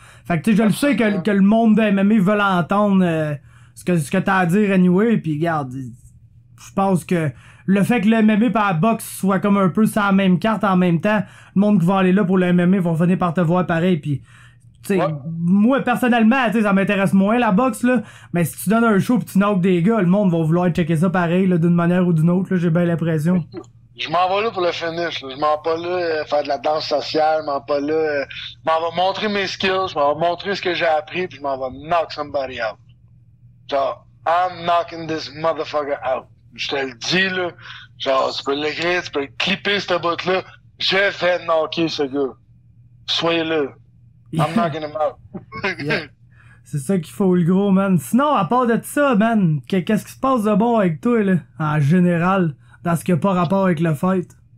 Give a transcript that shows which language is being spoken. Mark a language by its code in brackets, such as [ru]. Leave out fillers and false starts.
[fr] Fait que tu sais, je le sais que le monde de MMA veut entendre ce que t'as à dire anyway, puis regarde, je pense que le fait que le MMA par la boxe soit comme un peu sur la même carte en même temps, le monde qui va aller là pour le MMA vont venir par te voir pareil, pis tu sais, moi personnellement, tu sais, ça m'intéresse moins la boxe là, mais si tu donnes un show pis tu knockes des gars, le monde va vouloir checker ça pareil là, d'une manière ou d'une autre là, j'ai bien l'impression. Je m'en vais là pour le finish, là. Je m'en vais pas là faire de la danse sociale, je m'en vais pas là, je m'en vais montrer mes skills, je m'en vais montrer ce que j'ai appris, puis je m'en vais [en] knock somebody out. Genre, I'm knocking this motherfucker out. [fr] Je te le dis, là. Genre, tu peux l'écrire, tu peux le clipper, cette bout-là. Je vais knocker ce gars. Soyez là. [en] I'm knocking him out. Yeah. [fr] C'est ça qu'il faut, le gros, man. Sinon, à part de ça, man, qu'est-ce qui se passe de bon avec toi, là? En général, dans ce qui a pas rapport avec le fight?